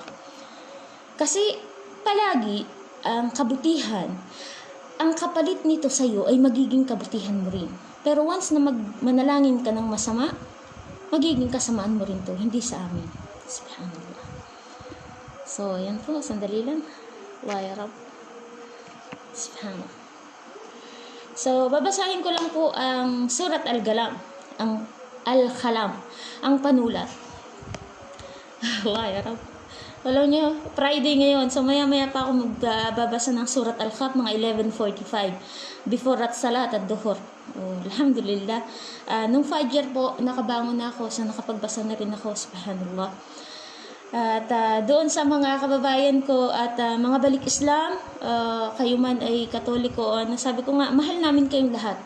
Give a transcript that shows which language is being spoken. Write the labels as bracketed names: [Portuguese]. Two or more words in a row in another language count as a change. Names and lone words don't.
[Filipino] Kasi palagi ang kabutihan, ang kapalit nito sa iyo ay magiging kabutihan mo rin. Pero once na manalangin ka ng masama, magiging kasamaan mo rin to, hindi sa amin. Subhanallah. So, yan po, sandali lang. [Arabic] لا يا رب. سبحان الله. [Filipino] So, babasahin ko lang po ang Surat Al-Qalam, ang Al-Qalam, ang panulat. [Arabic] الله يا رب. [Filipino] Alam nyo, Friday ngayon, so maya-maya pa ako magbabasa ng Surat Al-Qaf, mga 11:45, before at salat at duhur. Alhamdulillah. Nung Fajr po, nakabangon na ako, so nakapagbasa na rin ako, subhanallah. At doon sa mga kababayan ko at mga balik Islam, kayo man ay Katoliko, nasabi ko nga, mahal namin kayong lahat.